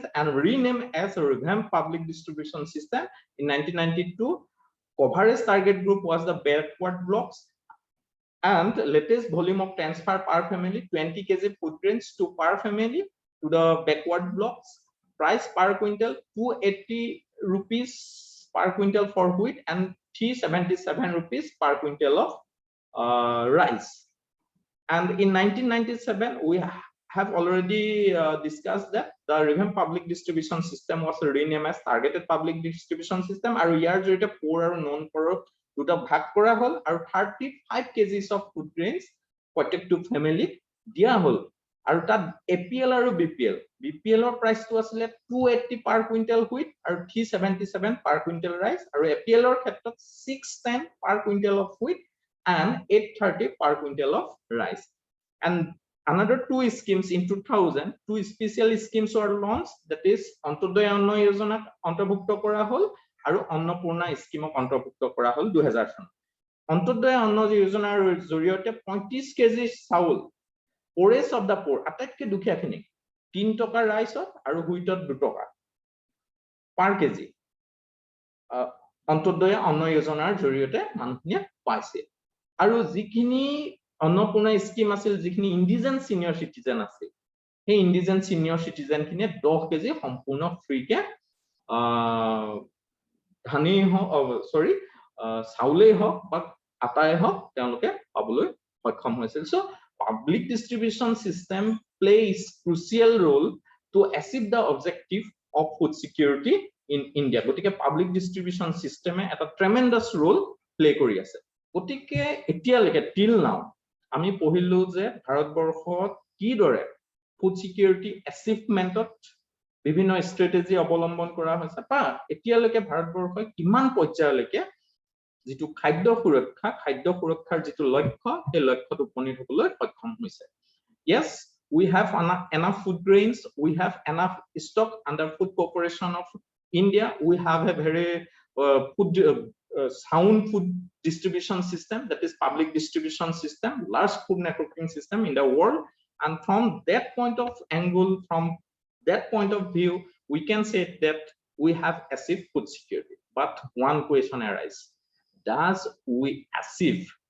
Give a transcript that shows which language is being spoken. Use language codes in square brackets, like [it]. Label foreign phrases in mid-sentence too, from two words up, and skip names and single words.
[en] and renamed as a revamped public distribution system in 1992 coverage target group was the backward blocks and latest volume of transfer per family 20 kg food grains to per family to the backward blocks price per quintal 280 rupees per quintal for wheat and 377 rupees per quintal of rice and in 1997 we have already discussed that the revamped public distribution system was renamed as targeted public distribution system [as] আৰু ইয়াৰ জৰিয়তে [en] poor [as] আৰু [en] non poor [as] দুটা ভাগ কৰা হ'ল আৰু [en] 35 kgs of food grains [as] প্ৰত্যেকটো ফ্যামিলিক দিয়া হ'ল আৰু তাত APL আৰু BPL ৰ প্ৰাইসটো আছিল 280 [en] per quintal wheat [as] আৰু 377 [en] per quintal rice [as] আৰু APL ৰ ক্ষেত্ৰত 610 [en] per quintal of wheat and 830 per quintal of rice and another two schemes in 2000 two special schemes were launched that is Antodoya Anna Yojana [as] অন্তৰ্ভুক্ত কৰা হ'ল আৰু অন্নপূৰ্ণা স্কিমক অন্তৰ্ভুক্ত কৰা হ'ল 2000 চনত অন্তোদয় অন্ন যোজনাৰ জৰিয়তে 35 কেজি চাউল [en] poorest of the poor [as] আটাইতকৈ দুখীয়াখিনিক 3 টকা ৰাইছত আৰু হুইটত 2 টকা [en] per kg [as] অন্তোদয় অন্ন যোজনাৰ জৰিয়তে মানুহখিনিয়ে পাইছে আৰু যিখিনি অন্নপূৰ্ণা স্কিম আছিল যিখিনি [en] indigent senior citizen [as] আছিল সেই [en] indigent senior citizen [as] খিনিয়ে 10 কেজি সম্পূৰ্ণ ফ্ৰীকে ধানি সৰি চাউলেই হওক বা আটাই হওক তেওঁলোকে পাবলৈ সক্ষম হৈছিল [en] সো public distribution system plays crucial role to achieve the objective of food security in India গতিকে public distribution system [as] এ এটা [en] tremendous role play [as] কৰি আছে গতিকে এতিয়ালৈকে [en] till [as] now আমি পঢ়িলো যে ভাৰতবৰ্ষত কি দৰে [en] food security [as] achievementত বিভিন্ন ষ্ট্ৰেটেজি অৱলম্বন কৰা হৈছে বা এতিয়ালৈকে ভাৰতবৰ্ষই কিমান পৰ্যায়লৈকে যিটো খাদ্য সুৰক্ষাৰ যিটো লক্ষ্য সেই লক্ষ্যত উপনীত হ'বলৈ সক্ষম হৈছে [en] yes we have enough food grains we have enough stock under food corporation of India we have a very sound food distribution system that is public distribution system large food networking system in the world and from that point of angle from that point of view we can say that we have achieved food security but one question arises does we achieve